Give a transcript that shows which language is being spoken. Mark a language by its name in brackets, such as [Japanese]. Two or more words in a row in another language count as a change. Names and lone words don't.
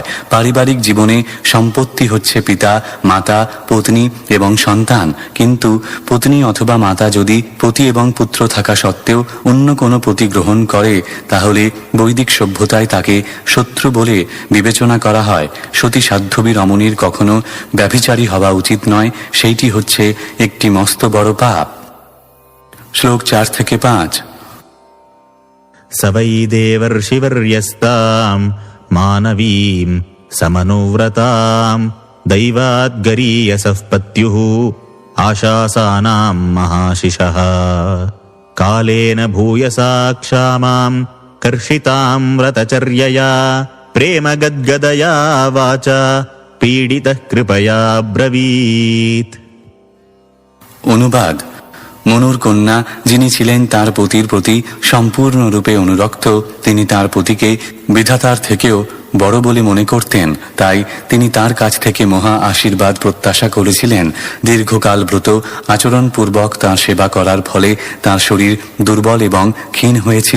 [Bangla] পারিবারিক জীবনে সম্পত্তি হচ্ছে পিতা, মাতা, পত্নী এবং সন্তান, কিন্তু পত্নী অথবা মাতা যদি পতি এবং পুত্র থাকা সত্ত্বেও অন্য কোনো পতি গ্রহণ করে তাহলে বৈদিক সভ্যতায় তাকে শত্রু বলে বিবেচনা করা হয়। সতী সাধ্বী রমণীর কখনো ব্যভিচারী হওয়া উচিত নয়, সেইটি হচ্ছে একটি মস্ত বড় পাপ। শ্লোক 4 থেকে 5। [Sanskrit] स वै देवर्षिवर्यस्ताम् मानवीम् समनुव्रताम् दैवाद्गरीयसः पत्युः आशासानाम् महाशिषः कालेन भूयसा क्षामाम् कर्षिताम् व्रतचर्यया प्रेमगद्गदया वाचा पीडितः कृपया ब्रवीत्। [Bangla] অনুবাদ: মনুর কন্যা যিনি ছিলেন তার পতির প্রতি সম্পূর্ণরূপে অনুরক্ত, তিনি তার পতিকে বিধাতার থেকেও বড় বলে মনে করতেন। তাই তিনি তার কাছ থেকে মহা আশীর্বাদ প্রত্যাশা করেছিলেন। দীর্ঘকাল ব্রত আচরণপূর্বক তাঁর সেবা করার ফলে তাঁর শরীর দুর্বল এবং ক্ষীণ হয়েছিল।